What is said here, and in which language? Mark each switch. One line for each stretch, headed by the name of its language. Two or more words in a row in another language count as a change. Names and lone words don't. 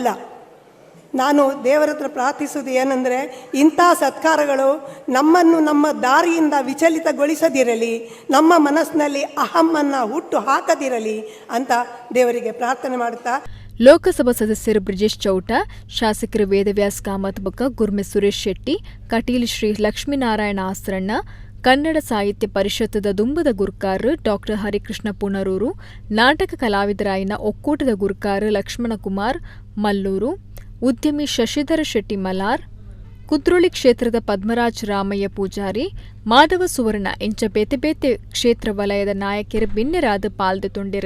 Kannada: ನಾನು ದೇವರ ಹತ್ರ ಪ್ರಾರ್ಥಿಸುವುದು ಏನಂದರೆ ಇಂಥ ಸತ್ಕಾರಗಳು ನಮ್ಮನ್ನು ನಮ್ಮ ದಾರಿಯಿಂದ ವಿಚಲಿತಗೊಳಿಸದಿರಲಿ, ನಮ್ಮ ಮನಸ್ಸಿನಲ್ಲಿ ಅಹಮ್ಮನ್ನು ಹುಟ್ಟು ಹಾಕದಿರಲಿ ಅಂತ ದೇವರಿಗೆ ಪ್ರಾರ್ಥನೆ ಮಾಡುತ್ತಾ
Tulu: ಲೋಕಸಭಾ ಸದಸ್ಯರು ಬ್ರಿಜೇಶ್ ಚೌಟ, ಶಾಸಕರು ವೇದವ್ಯಾಸ್ ಕಾಮತ್ ಬೊಕ್ಕ ಗುರ್ಮೆ ಸುರೇಶ್ ಶೆಟ್ಟಿ, ಕಟೀಲ್ ಶ್ರೀ ಲಕ್ಷ್ಮೀನಾರಾಯಣ ಆಸ್ರಣ್ಣ, ಕನ್ನಡ ಸಾಹಿತ್ಯ ಪರಿಷತ್ತದ ದುಂಬದ ಗುರ್ಕಾರ್ ಡಾಕ್ಟರ್ ಹರಿಕೃಷ್ಣ ಪುನರೂರು, ನಾಟಕ ಕಲಾವಿದರಾಯಿನ ಒಕ್ಕೂಟದ ಗುರ್ಕಾರ್ ಲಕ್ಷ್ಮಣಕುಮಾರ್ ಮಲ್ಲೂರು, ಉದ್ಯಮಿ ಶಶಿಧರ ಶೆಟ್ಟಿ ಮಲಾರ್, ಕುದ್ರೋಳಿ ಕ್ಷೇತ್ರದ ಪದ್ಮರಾಜ್ ರಾಮಯ್ಯ ಪೂಜಾರಿ, ಮಾಧವ ಸುವರ್ಣ ಇಂಚ ಬೇತೆ ಕ್ಷೇತ್ರ ವಲಯದ ನಾಯಕರು ಬಿನ್ನೆರಾದ ಪಾಲ್ದೆ ತೊಂಡಿರು.